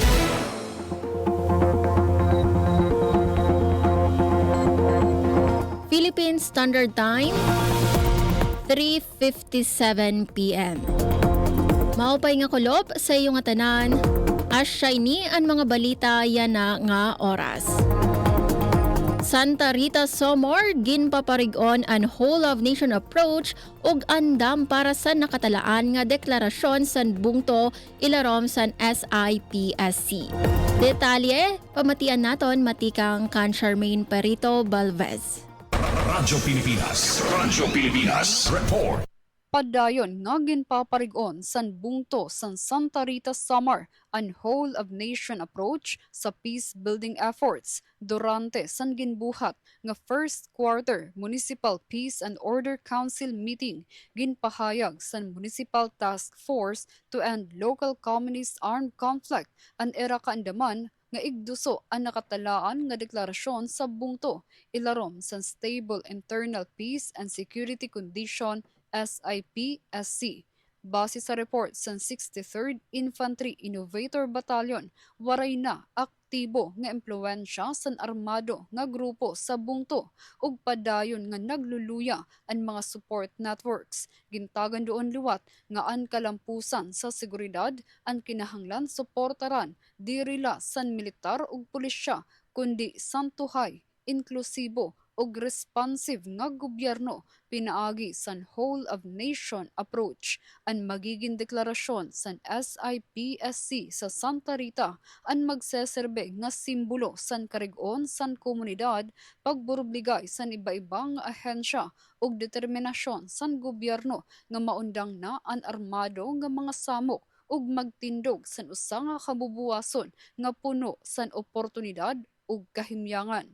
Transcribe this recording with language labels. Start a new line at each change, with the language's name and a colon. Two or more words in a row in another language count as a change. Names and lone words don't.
English: Philippine Standard Time, 3:57 p.m.
Waray: Maupay nga kulop sa iyong tanan, asyay ni ang mga balita yan na nga oras. Santa Rita Somor ginpaparigon an
English: whole of nation approach
Waray: ug andam para sa nakatalaan nga deklarasyon san bungto ilarom san SIPSC. Detalye pamatian naton matikang kan Charmaine Perito Balvez. Radyo Pilipinas Report. Padayon nga ginpaparigon san bungto san Santa Rita Samar an
English: whole of nation approach
Waray: sa
English: peace building efforts
Waray: durante san ginbuhat nga
English: first quarter
Waray: Municipal Peace and Order Council meeting ginpahayag san Municipal Task Force to End Local Communist Armed Conflict an era kaandaman nga igduso ang nakatalaan nga deklarasyon sa bungto ilarom san
English: stable internal peace and security condition
Waray: SIPSC. Base sa report sa 63rd Infantry Innovator Battalion, waray na aktibo nga impluwensya sa armado nga grupo sa bungto ug padayon nga nagluluya ang mga
English: support networks.
Waray: Gintagan doon liwat nga ang kalampusan sa seguridad ang kinahanglan suportaran dirila san militar ug pulisya kundi santuhay, inklusibo ug responsive nga gobyerno pinaagi san
English: whole of nation approach
Waray: ang magiging deklarasyon san SIPSC sa Santa Rita ang magseserbe nga simbolo san karig-on san komunidad pagburubligay san iba-ibang ahensya ug determinasyon san gobyerno nga maundang na ang armado nga mga samok ug magtindog san usa nga kabubuwason nga puno san oportunidad ug kahimyangan.